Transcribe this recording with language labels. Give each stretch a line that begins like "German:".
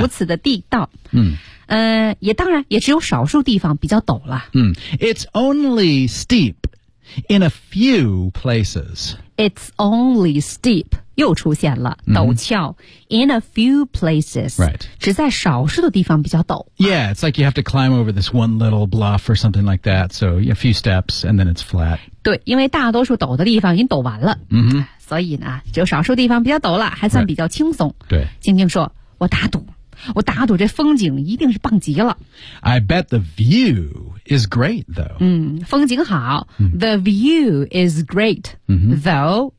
Chinese: 如此的地道、也当然也只有少数地方比较陡了、
English: It's only steep in a few places. It's only steep. 又出现了陡峭、 in a few places、 right.
Chinese: 只在少数的地方比较陡
English: Yeah, it's like you have to climb over this one little bluff or something like that, so a few steps and then it's flat.
Chinese: 对，因为大多数陡的地方已经陡完了、 mm-hmm. 所以呢只有少数地方比较陡了还算比较轻松、
English: right. 对，
Chinese: 静静说我打赌这风景一定是棒极了
English: I bet the view is great though、风景好、 The view is great、though、